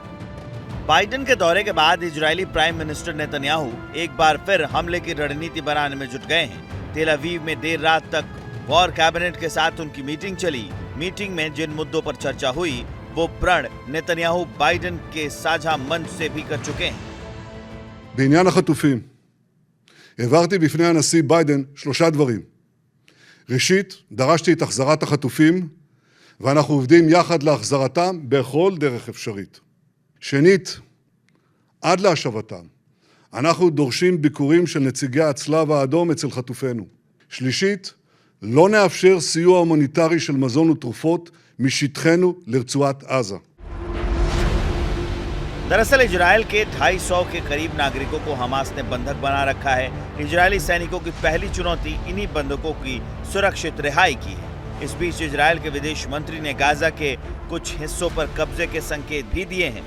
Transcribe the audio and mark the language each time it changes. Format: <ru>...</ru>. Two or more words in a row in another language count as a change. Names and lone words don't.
<hi>बाइडेन के दौरे के बाद इजरायली प्राइम मिनिस्टर नेतन्याहू एक बार फिर हमले की रणनीति बनाने में जुट गए हैं। तेल अवीव में देर रात तक वॉर कैबिनेट के साथ उनकी मीटिंग चली। मीटिंग में जिन मुद्दों पर चर्चा हुई वो प्रण नेतन्याहू बाइडेन के साझा मंच से भी कर चुके हैं।</hi> <he>בעניין החטופים, העברתי בפני הנשיא ביידן 3 דברים. ראשית, דרשתי את החזרת החטופים, ואנחנו עובדים יחד להחזרתם בכל דרך אפשרית. שנית, עד להשבתם, אנחנו דורשים ביקורים של נציגי הצלב האדום אצל חטופינו. שלישית, לא נאפשר סיוע הומניטרי של מזון ותרופות משטחנו לרצועת עזה.</he> <hi>दरअसल इजरायल के 250 के करीब नागरिकों को हमास ने बंधक बना रखा है। इजरायली सैनिकों की पहली चुनौती इन्हीं बंधकों की सुरक्षित रिहाई की है। इस बीच इजरायल के विदेश मंत्री ने गाजा के कुछ हिस्सों पर कब्जे के संकेत भी दिए हैं।</hi>